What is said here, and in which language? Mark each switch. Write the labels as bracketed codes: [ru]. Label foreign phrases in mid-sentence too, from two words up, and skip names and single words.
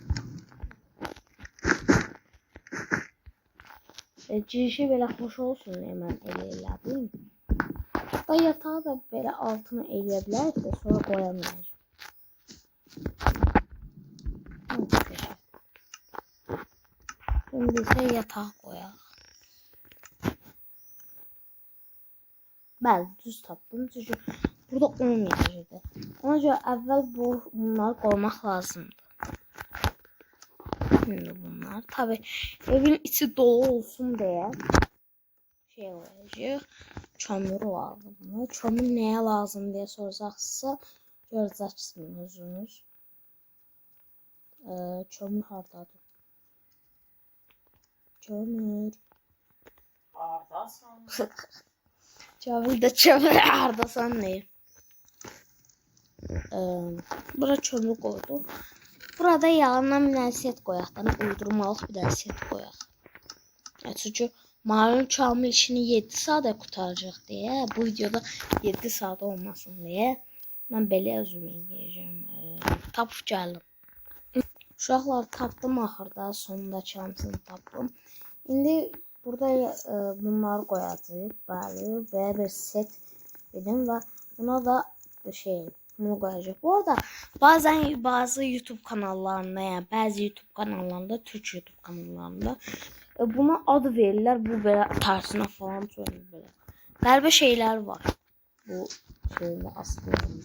[tr] Girişi böyle hoş olsun hemen elədim. Da yatağı da böyle altına eləyə de sonra koyamayacağım. Şimdi ise yatağı koyalım. [az] Bəli, düz tapdım. Çünki burada olmayacaqdı. Ona görə əvvəl bunları qoymaq lazımdır. [tr] Şimdi bunlar tabi evin içi dolu olsun diye şey olacak. Çamur lazım. Çamur neye lazım diye [az] soracaqsınızsa görəcəksiniz özünüz. Çamur hardadır? Çamur. Hardasan. Çamur da çamur hardasan ne? Bura çamur koydu. Burada yalandan bir dənə set qoyaq. Uydurmalıq bir dənə set qoyaq. Çünki malum Kamil işini 7 saate qurtaracaq deyə, bu videoda 7 saat olmasın deyə mən belə özüm eləyəcəm. Tapıb gəldim. Uşaqlar tapdım axırda, sonundakı hamısını tapdım. İndi burada bunları qoyacağıq. Bəli, belə bir set dedim və buna da şey bunu koyacak. [tr] Bu arada bazen bazı YouTube kanallarında yani bazı YouTube kanallarında Türk YouTube kanallarında buna adı verirler. Bu böyle tersine falan söylüyor böyle. [az] Qəribə şeyler var. Bu şeyin aslında.